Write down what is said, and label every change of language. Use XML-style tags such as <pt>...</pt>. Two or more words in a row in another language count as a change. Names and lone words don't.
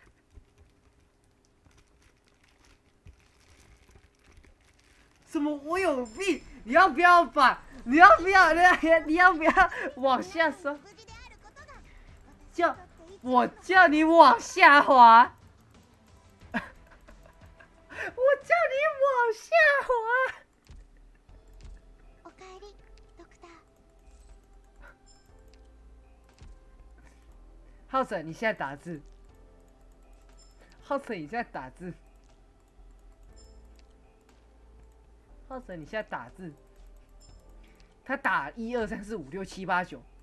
<zh>什么？我有病？你要不要把？你要不要往下说？我叫你往下滑。我叫你往下滑。</zh> <ja>おかえり、ドクター。</ja> <zh>浩辰，你现在打字。浩辰，你现在打字。浩辰，你现在打字。他打1、2、3、4、5、6、7、8、9。</zh>